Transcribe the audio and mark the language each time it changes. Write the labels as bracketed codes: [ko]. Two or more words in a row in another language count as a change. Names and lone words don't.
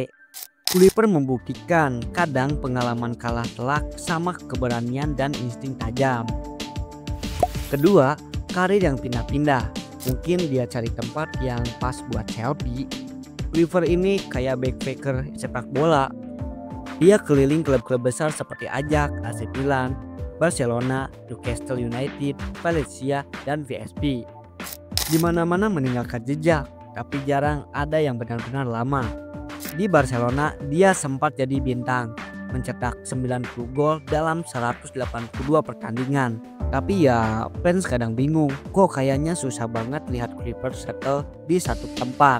[id] Kluivert membuktikan kadang pengalaman kalah telak sama keberanian dan insting tajam. Kedua, karir yang pindah-pindah. Mungkin dia cari tempat yang pas buat selfie. Kluivert ini kayak backpacker sepak bola. Dia keliling klub-klub besar seperti Ajax, AC Milan, Barcelona, Newcastle United, Valencia, dan VSP. Di mana-mana meninggalkan jejak, tapi jarang ada yang benar-benar lama. Di Barcelona, dia sempat jadi bintang, mencetak 90 gol dalam 182 pertandingan. Tapi ya fans kadang bingung, kok kayaknya susah banget lihat Kluivert settle di satu tempat.